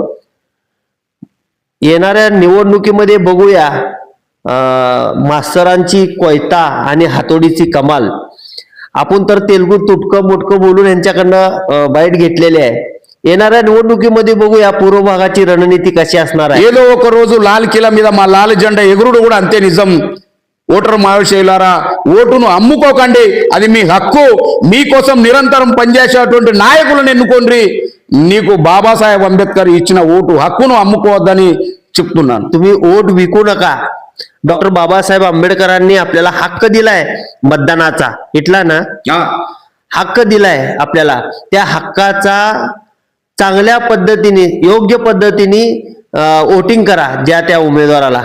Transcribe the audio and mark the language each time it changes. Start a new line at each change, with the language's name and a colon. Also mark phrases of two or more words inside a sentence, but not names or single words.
Marathi: येणाऱ्या निवडणुकीमध्ये बघूया मास्तरांची कोयता आणि हातोडीची कमाल. आपण तर तेलगू तुटकं मुटकं बोलून यांच्याकडनं बाईट घेतलेली आहे. येणाऱ्या निवडणुकीमध्ये बघूया पूर्व भागाची रणनीती कशी असणार आहे.
Telugu: ఏదో ఒక రోజు లాల్ కిలా మీద మా లాల్ జెండా ఎగురుడు కూడా అంతే నిజం. ఓటరు మహాశయులారా, ఓటును అమ్ముకోకండి, అది మీ హక్కు. మీకోసం నిరంతరం పనిచేసేటువంటి నాయకులను ఎన్నుకోండి. నీకు బాబాసాహెబ్ అంబేద్కర్ ఇచ్చిన ఓటు హక్కును అమ్ముకోవద్దని చెప్తున్నాను.
Marathi: तुम्ही वोट विकू नका. डॉक्टर बाबासाहेब आंबेडकरांनी आपल्याला हक्क दिलाय मतदानाचा, इथला ना हक्क दिलाय आपल्याला. त्या हक्काचा चांगल्या पद्धतीने, योग्य पद्धतीने वोटिंग करा ज्या त्या उमेदवाराला.